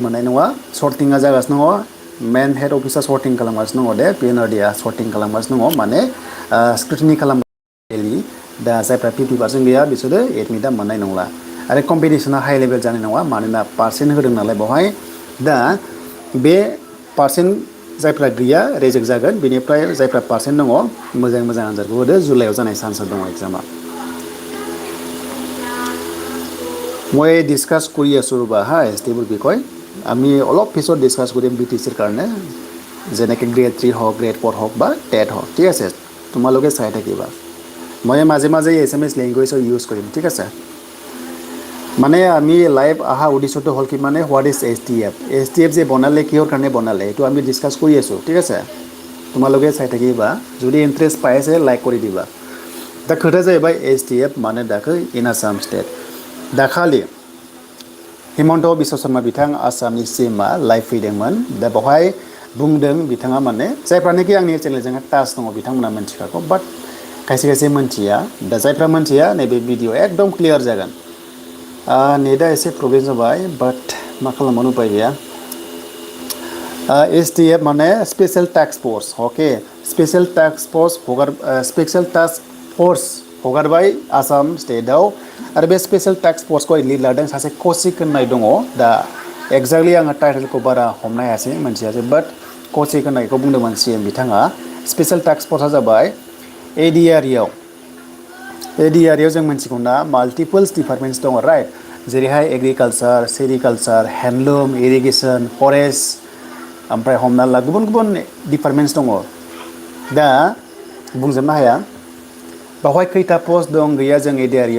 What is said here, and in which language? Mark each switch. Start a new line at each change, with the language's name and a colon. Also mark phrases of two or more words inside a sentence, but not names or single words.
Bodo: मोननाय नङा सर्टिंआ जागासिनो दङ मेन हेड अफिसा सर्टिं खालामगासिनो दङ दे पिएनआरडिआ सर्टिं खालामगासिनो दङ माने स्क्रुटिनि खालामगासिनो दा जायफ्रा 50% गैया बिसोरो एडमिटआ मोननाय नंला आरो कम्पिटिसना हाइ लेभेल जानाय नङा मानोना पार्सेन्ट होदों नालाय बेवहाय दा बे पार्सेन्ट जायफ्रा गैया रेजेक्ट जागोन बेनिफ्राय जायफ्रा पार्सेन्ट दङ मोजां आनजादखौ होदो जुलाइआव जानाय चान्सआ दङ एग्जामा
Assamese: মই ডিছকাছ কৰি আছোঁ ৰ'বা হা এছটিবোৰ বিষয় আমি অলপ পিছত ডিছকাছ কৰিম বিটিচিৰ কাৰণে যেনেকৈ গ্ৰেড 3 হওক গ্ৰেড 4 হওক বা টেট হওক ঠিক আছে তোমালোকে চাই থাকিবা মই মাজে মাজে এছএমএছ লেংগুৱেজৰ ইউজ কৰিম ঠিক আছে মানে আমি লাইভ অহা উদ্দেশ্যটো হ'ল কি মানে
English: what is
Assamese: এছটিএফ যে বনালে কিহৰ কাৰণে বনালে এইটো আমি ডিছকাছ কৰি আছোঁ ঠিক আছে তোমালোকে চাই থাকিবা যদি ইণ্টাৰেষ্ট পাই আছে লাইক কৰি দিবা
Bodo: दा खोथाया जाहैबाय एसटिएफ मानो दाखो
English: in Assam state
Bodo: दाखालि हिमन्त बिश्व शर्मा बिथां आसामनि सिएमआ लाइभ फैदोंमोन दा बेवहाय बुंदों बिथाङा माने जायफ्रानोखि आंनि चेनेलजों टाच दङ बिथांमोना मिन्थिखागौ बाट खायसे मिन्थिया दा जायफ्रा मिन्थिया नैबे भिडिअ एकदम क्लियार जागोन नेटआ एसे प्रब्लेम जाबाय बाट मा खालामनो उपाय गैया एसटिएफ माने
English: special task force
Bodo: ओके
English: special task force
Bodo: हगारबाय आसाम स्टेटआव आरो बे स्पेशल टास्क फोर्सखौ लिड लादों सासे कौशिक होननाय दङ दा एक्जेक्टलि आङो टाइटेलखौ बारा हमनो हायासै मोनथियासै बाट कौशिक होननायखौ बुंदोंमोन सिएम बिथाङा स्पेशल टास्क फोर्सआ जाबाय एडिआरइआव जों मिन्थिगौ ना
English: multiples departments
Bodo: दङ राइट जेरैहाय
English: agriculture sericulture handloom irrigation forest
Bodo: ओमफ्राय हमना ला गुबुन डिपार्टमेन्ट्स दङ दा बुंजोबनो हाया बावहाय खैथा पोस्ट दं गैया जों एडिआरइआव